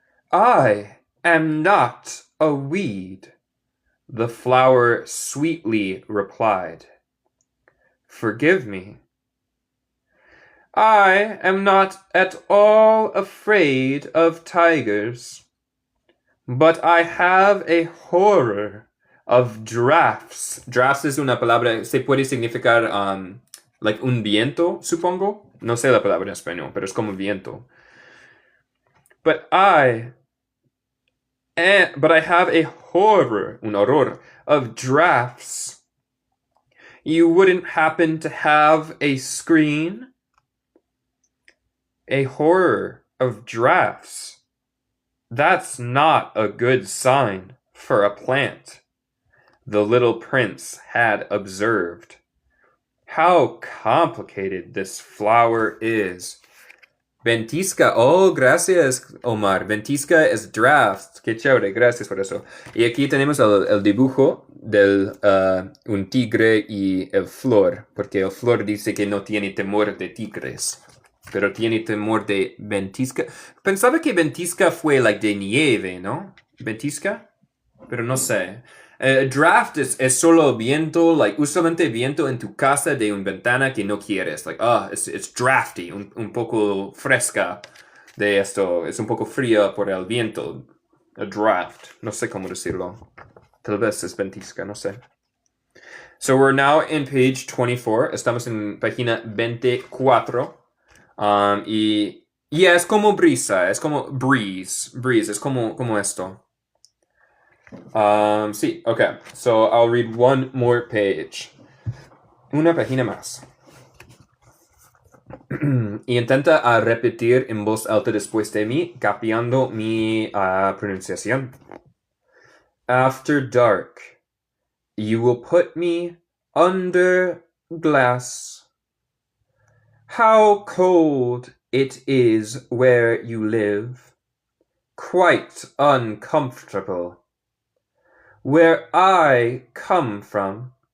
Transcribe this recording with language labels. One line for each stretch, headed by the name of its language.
English: "I am not a weed," the flower sweetly replied. "Forgive me." I am not at all afraid of tigers, but I have a horror of drafts.
Spanish: Drafts es una palabra, se puede significar, like un viento, supongo. No sé la palabra en español, pero es como viento.
English: But I have a horror,
Spanish: un horror,
English: of drafts. You wouldn't happen to have a screen? A horror of drafts. That's not a good sign for a plant, the little prince had observed. How complicated this flower is.
Spanish: Ventisca, oh, gracias, Omar. Ventisca es draft. Qué chévere, gracias por eso. Y aquí tenemos el dibujo del un tigre y el flor, porque el flor dice que no tiene temor de tigres, pero tiene temor de ventisca. Pensaba que ventisca fue like de nieve, ¿no? Ventisca, pero no sé. Draft es solo viento, like usualmente viento en tu casa de una ventana que no quieres.
English: Like, it's drafty,
Spanish: un poco fresca de esto. Es un poco fría por el viento. A draft. No sé cómo decirlo. Tal vez es ventisca, no sé.
English: So we're now in page 24.
Spanish: Estamos en página 24. Y es como brisa, es como breeze, es como esto. Sí, okay.
English: So I'll read one more page.
Spanish: Una página más. Y intenta repetir en voz alta después de mí, capeando mi pronunciación.
English: After dark, you will put me under glass. How cold it is where you live. Quite uncomfortable. Where I come from.